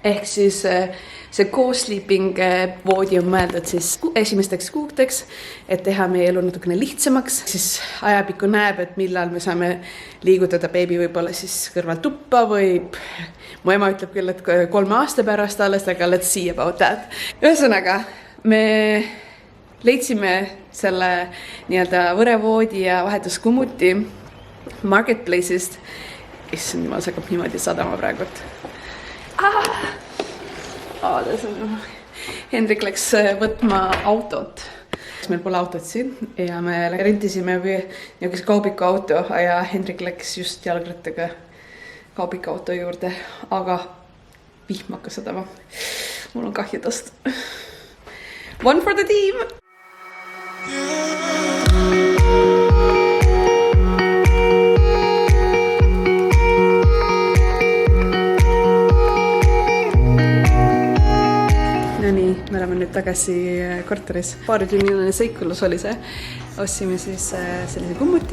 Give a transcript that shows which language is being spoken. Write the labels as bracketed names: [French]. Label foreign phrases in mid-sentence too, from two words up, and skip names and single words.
[Estonian] Ehk siis see co-sleeping voodi on mõeldud siis esimesteks kuudeks, et teha meie elu natukene lihtsamaks. Siis ajapikku näeb, et millal me saame liigutada beebi võib-olla siis kõrval tuppa või mu ema ütleb küll, et 3 aasta pärast alles, aga [English] let's see about that. [Estonian] Ühesõnaga, me leidsime selle nii-öelda võrevoodi ja vahetuskummuti Marketplace'ist. Issand, jumal, see hakkab niimoodi sadama praegult. Hendrik läks võtma autot. Meil pole autot siin ja me rentisime niisuguse kaubiku auto ja Hendrik läks just jalgrattaga kaubiku auto juurde, aga vihm hakkas sadama. Mul on kahju tast. [English] One for the team! [Estonian] Me oleme nüüd tagasi korteris. Paaritunniline seikulus oli see. Ostsime siis sellise kummuti.